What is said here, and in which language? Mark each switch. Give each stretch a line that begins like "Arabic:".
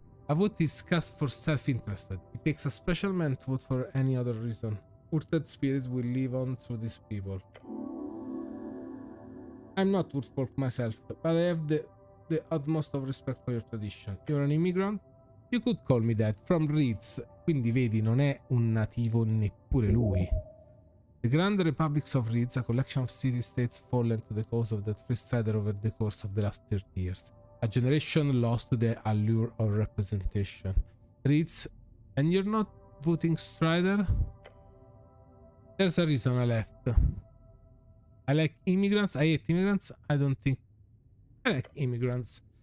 English: A vote is cast for self-interested. It takes a special man to vote for any other reason. Urted spirits will live on through these people. I'm not Urtfolk myself, but I have the utmost of respect for your tradition. You're an immigrant? You could call me that. From Reeds.
Italian: Quindi vedi, non è un nativo neppure lui.
English: The Grand Republics of Reeds, a collection of city-states fallen to the cause of that free strider over the course of the last 30 years. A generation lost to the allure of representation. Reeds, and you're not voting Strider? There's a reason I left. I like immigrants. I hate immigrants. I don't think... I like immigrants.